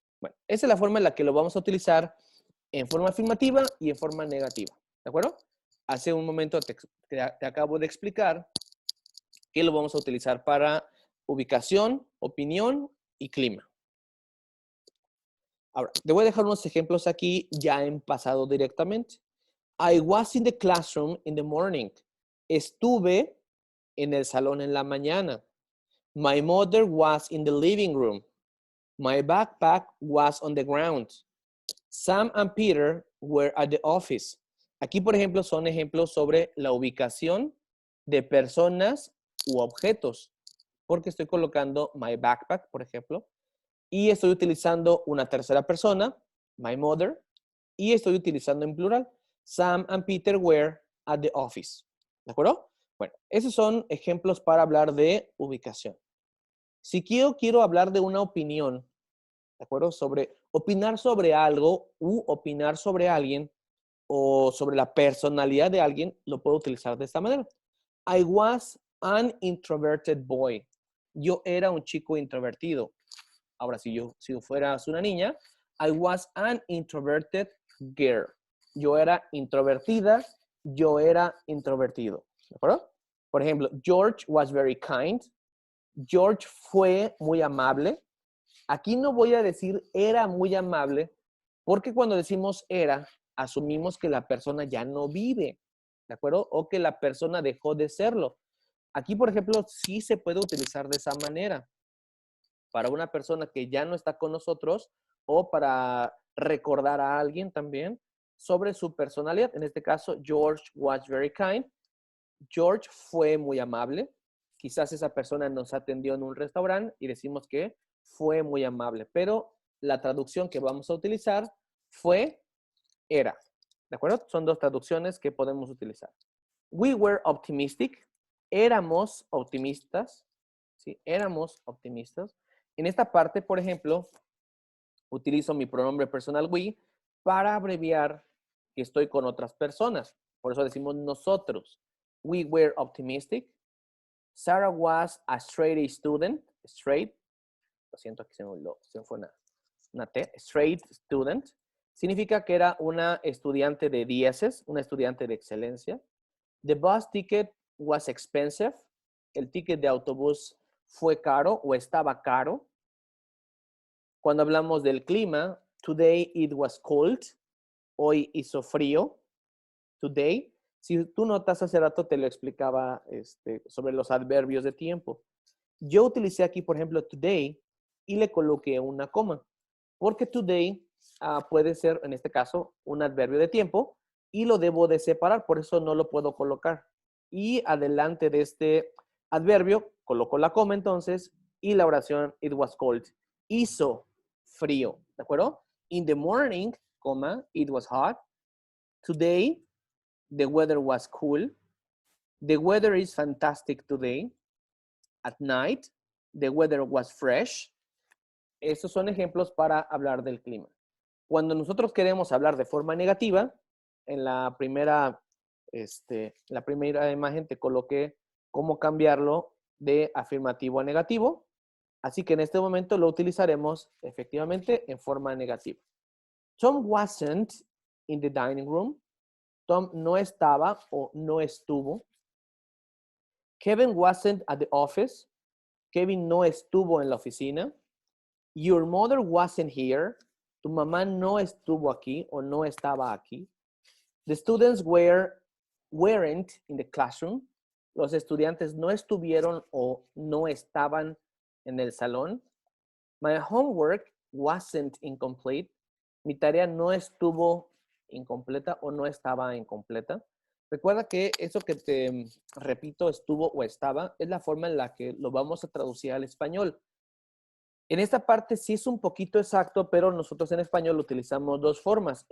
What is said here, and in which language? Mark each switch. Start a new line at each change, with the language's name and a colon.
Spanish: Bueno, esa es la forma en la que lo vamos a utilizar en forma afirmativa y en forma negativa. ¿De acuerdo? Hace un momento te acabo de explicar que lo vamos a utilizar para ubicación, opinión y clima. Ahora, te voy a dejar unos ejemplos aquí ya en pasado directamente.
English: I was in the classroom in the morning.
Spanish: Estuve en el salón en la mañana.
English: My mother was in the living room. My backpack was on the ground. Sam and Peter were at the office.
Spanish: Aquí, por ejemplo, son ejemplos sobre la ubicación de personas u objetos, porque estoy colocando my backpack, por ejemplo, y estoy utilizando una tercera persona, my mother, y estoy utilizando en plural,
English: Sam and Peter were at the office.
Spanish: ¿De acuerdo? Bueno, esos son ejemplos para hablar de ubicación. Si quiero hablar de una opinión, ¿de acuerdo? Opinar sobre algo u opinar sobre alguien o sobre la personalidad de alguien, lo puedo utilizar de esta manera.
English: I was an introverted boy.
Spanish: Yo era un chico introvertido. Ahora, si fueras una niña,
English: I was an introverted girl.
Spanish: Yo era introvertida, yo era introvertido. ¿De acuerdo? Por ejemplo,
English: George was very kind.
Spanish: George fue muy amable. Aquí no voy a decir era muy amable, porque cuando decimos era, asumimos que la persona ya no vive, ¿de acuerdo? O que la persona dejó de serlo. Aquí, por ejemplo, sí se puede utilizar de esa manera. Para una persona que ya no está con nosotros o para recordar a alguien también sobre su personalidad. En este caso,
English: George was very kind.
Spanish: George fue muy amable. Quizás esa persona nos atendió en un restaurante y decimos que fue muy amable, pero la traducción que vamos a utilizar fue, era. ¿De acuerdo? Son dos traducciones que podemos utilizar.
English: We were optimistic.
Spanish: Éramos optimistas. ¿Sí? Éramos optimistas. En esta parte, por ejemplo, utilizo mi pronombre personal we para abreviar que estoy con otras personas. Por eso decimos nosotros.
English: We were optimistic. Sarah was a straight A student. Straight.
Spanish: Lo siento, aquí se me fue una T.
English: Straight student.
Spanish: Significa que era una estudiante de dieces, una estudiante de excelencia.
English: The bus ticket was expensive.
Spanish: El ticket de autobús fue caro o estaba caro. Cuando hablamos del clima,
English: today it was cold.
Spanish: Hoy hizo frío. Today. Si tú notas, hace rato te lo explicaba sobre los adverbios de tiempo. Yo utilicé aquí, por ejemplo, today y le coloqué una coma. Porque today puede ser, en este caso, un adverbio de tiempo y lo debo de separar, por eso no lo puedo colocar. Y adelante de este adverbio, coloco la coma entonces y la oración it was cold. Hizo frío, ¿de acuerdo?
English: In the morning, coma, it was hot. Today, the weather was cool. The weather is fantastic today. At night, the weather was fresh.
Spanish: estos son ejemplos para hablar del clima. Cuando nosotros queremos hablar de forma negativa, en la primera imagen te coloqué cómo cambiarlo de afirmativo a negativo. Así que en este momento lo utilizaremos efectivamente en forma negativa.
English: Tom wasn't in the dining room.
Spanish: Tom no estaba o no estuvo.
English: Kevin wasn't at the office.
Spanish: Kevin no estuvo en la oficina.
English: Your mother wasn't here.
Spanish: Tu mamá no estuvo aquí o no estaba aquí.
English: The students weren't in the classroom.
Spanish: Los estudiantes no estuvieron o no estaban en el salón.
English: My homework wasn't incomplete.
Spanish: Mi tarea no estuvo incompleta o no estaba incompleta. Recuerda que eso que te repito, estuvo o estaba, es la forma en la que lo vamos a traducir al español. En esta parte sí es un poquito exacto, pero nosotros en español utilizamos dos formas.